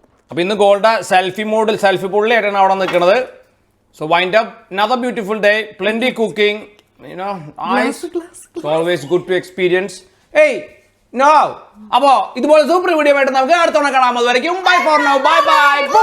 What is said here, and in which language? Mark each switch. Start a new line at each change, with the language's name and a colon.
Malayalam: അപ്പോൾ ഇന്ന് gold selfie പുള്ളിയായിട്ടാണ് അവിടെ നിൽക്കുന്നത്.
English: So wind up, another beautiful day, plenty cooking, You know, eyes. It's always good to experience. Hey, no.
Malayalam: അപ്പോൾ ഇതുപോലെ super video ആയിട്ട് നമുക്ക് അടുത്ത തവണ കാണാം. അതുവരെയ്ക്കും
English: Bye for now. Bye bye.